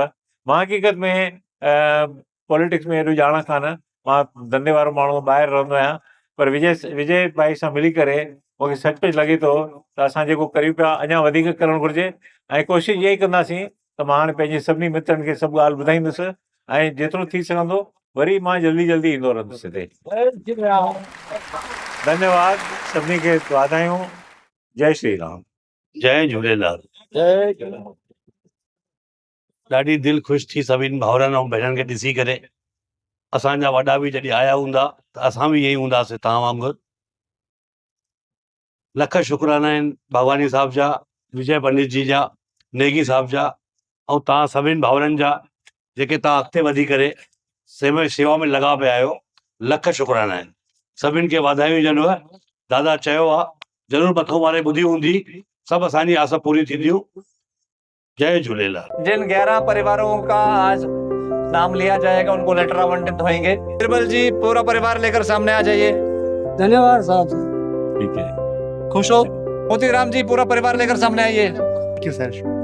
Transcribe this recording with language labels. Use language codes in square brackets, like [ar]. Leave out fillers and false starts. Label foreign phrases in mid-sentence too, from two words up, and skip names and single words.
[sd] मां हक़ीक़त में पॉलिटिक्स में हेॾो ॼाणा कान, मां धंधे वारो माण्हू, ॿाहिरि रहंदो आहियां, पर विजय भाई सां मिली करे मूंखे सचुपचु लॻे थो त असां जेको करियूं पिया अञा वधीक करणु घुरिजे। ऐं कोशिशि इहा ई कंदासीं त मां हाणे पंहिंजे सभिनी मित्रनि खे सभु ॻाल्हि ॿुधाईंदुसि, ऐं जेतिरो थी सघंदो वरी मां जल्दी ईंदो रहंदुसि हिते। धन्यवाद, सभिनी खे वाधायूं। जय श्री राम। जय झूलेलाल। ॾाढी दिलि ख़ुशि थी सभिनी भाउरनि ऐं भेनरुनि खे ॾिसी करे। असांजा वॾा बि जॾहिं आया हूंदा त असां बि ईअं ई हूंदासीं तव्हां वांगुरु। लख शुक्राना आहिनि भगवानी साहब जा, विजय पंडित जी जा, नेगी साहब जा, ऐं तव्हां सभिनी भाउरनि जा जेके तव्हां अॻिते वधी करे शेवा में लॻा पिया आहियो। लख शुक्राना आहिनि, सभिनी खे वाधायूं हुजनिव। दादा चयो आहे, ज़रूरु मथो मारे ॿुधी हूंदी, सभु असांजी आस पूरी थींदियूं। जय झूलेलाल। [hi] जिन 11 परिवारों का आज नाम लिया जाएगा उनको लेटर आवंटित होंगे। बिरबल जी पूरा परिवार लेकर सामने आ जाइए। धन्यवाद साहब। ठीक है, खुश हो? मोतीराम जी पूरा परिवार लेकर सामने आइए। सर